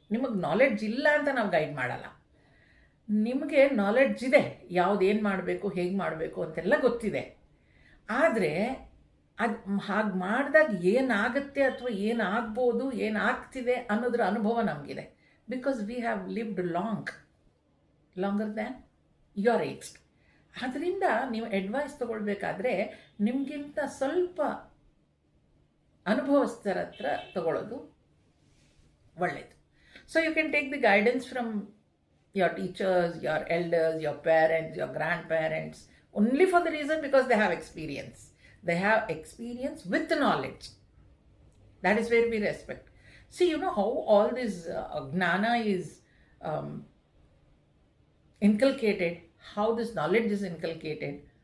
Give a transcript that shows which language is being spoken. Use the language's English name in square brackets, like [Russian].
[Kannada] ನಿಮಗೆ ನಾಲೆಡ್ಜ್ ಇಲ್ಲ ಅಂತ ನಾವು ಗೈಡ್ ಮಾಡಲ್ಲ. ನಿಮಗೆ ನಾಲೆಡ್ಜ್ ಇದೆ, ಯಾವುದೇನು ಮಾಡಬೇಕು, ಹೇಗೆ ಮಾಡಬೇಕು ಅಂತೆಲ್ಲ ಗೊತ್ತಿದೆ. ಆದರೆ ಅದು ಹಾಗೆ ಮಾಡಿದಾಗ ಏನಾಗುತ್ತೆ ಅಥವಾ ಏನಾಗ್ಬೋದು, ಏನಾಗ್ತಿದೆ ಅನ್ನೋದ್ರ ಅನುಭವ ನಮಗಿದೆ. [English] Because we have lived longer than your age. [Kannada] ಆದ್ದರಿಂದ ನೀವು ಅಡ್ವೈಸ್ ತಗೊಳ್ಬೇಕಾದ್ರೆ ನಿಮಗಿಂತ ಸ್ವಲ್ಪ ಅನುಭವಸ್ಥರ ಹತ್ರ ತಗೊಳ್ಳೋದು ಒಳ್ಳೆಯದು. [English] So you can take the guidance from your teachers, your elders, your parents, your grandparents, only for the reason because they have experience. They have experience with knowledge. That is where we respect. See, you know how all this gnana is inculcated, how this knowledge is inculcated.